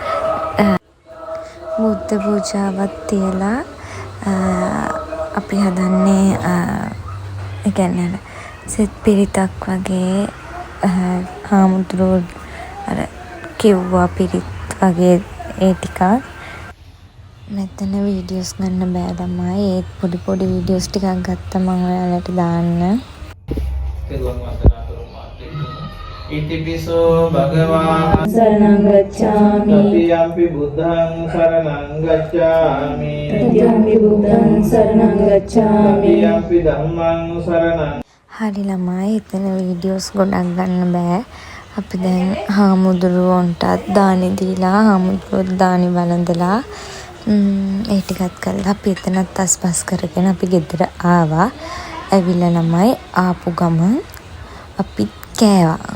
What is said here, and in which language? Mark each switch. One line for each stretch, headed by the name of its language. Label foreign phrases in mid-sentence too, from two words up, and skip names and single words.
Sinhala: බුද්ධ පූජාවත් තියලා අපි හදන්නේ ඒ කියන්නේ සෙත් පිරිතක් වගේ හාමුදුරුවෝ අර කිව්වා පිරිත් වගේ ඒ ටිකක්. මෙතන වීඩියෝස් ගන්න බෑ ළමයි. ඒත් පොඩි වීඩියෝස් ටිකක් ගත්තා මම ඔයාලට දාන්න.
Pali: ඉතිපිසෝ භගවා සරණං ගච්ඡාමි. තතියම්පි බුද්ධං සරණං ගච්ඡාමි. තතියම්පි බුද්ධං සරණං ගච්ඡාමි. තතියම්පි ධම්මං සරණං.
Sinhala: හරි ළමයි එතන වීඩියෝස් ගොඩක් ගන්න බෑ. අපි දැන් හාමුදුරුවන්ටත් දානි දීලා හාමුදුරුවෝ දානි වළඳලා ඒ ටිකත් කරලා අපි එතනත් අස්පස් කරගෙන අපි ගෙදර ආවා. ඇවිල්ලා ළමයි ආපු ගමන් අපි කෑවා.